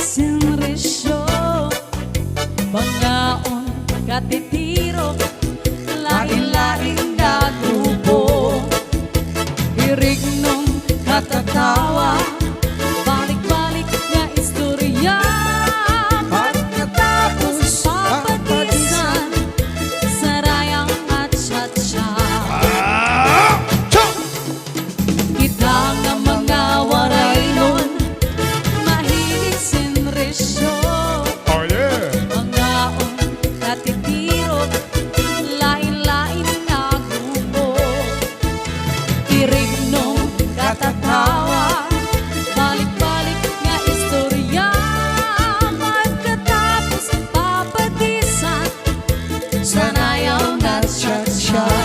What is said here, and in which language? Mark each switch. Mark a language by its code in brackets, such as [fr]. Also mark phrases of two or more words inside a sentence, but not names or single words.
[war] sinrisyo, bangaon, katitiro, lain-laing na grupo, irignom, katatawa, balik-balik na istorya, pagkatapos papatisan, sarayang at tsa-tsa. Kita nga mga Waraynon, mahilig sinrisyo, [en] Oh yeah. [war] bangaon, katitiro, lain-lain na grupo, irignom, katatawa, balik-balik nga istorya, pagkatapos papatisan, sanayaw na tsa-tsa.